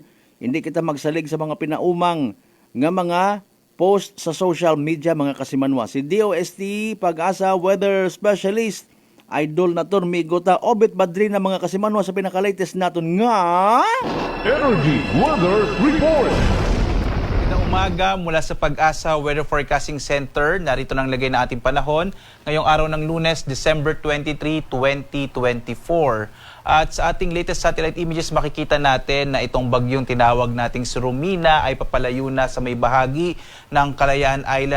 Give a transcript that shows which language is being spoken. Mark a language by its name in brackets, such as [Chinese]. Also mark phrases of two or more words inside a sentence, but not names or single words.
[Hiligaynon] Hindi kita magsalig sa mga pinaumang nga mga post sa [English] social media [Hiligaynon] mga kasimanwa. Si DOST Pag-asa [English] weather specialist [Hiligaynon] Idol na ton migota Obit Badri na mga kasimanwa sa pinaka-latest naton nga Energy Weather Report. [Filipino] Magandang umaga mula sa Pag-asa Weather Forecasting Center. Narito nang lagay na ating panahon ngayong araw ng Lunes, December 23, 2024. At sa ating latest satellite images makikita natin na itong bagyong tinawag nating Surumina ay papalayo na sa may bahagi ng Kalayaan Island.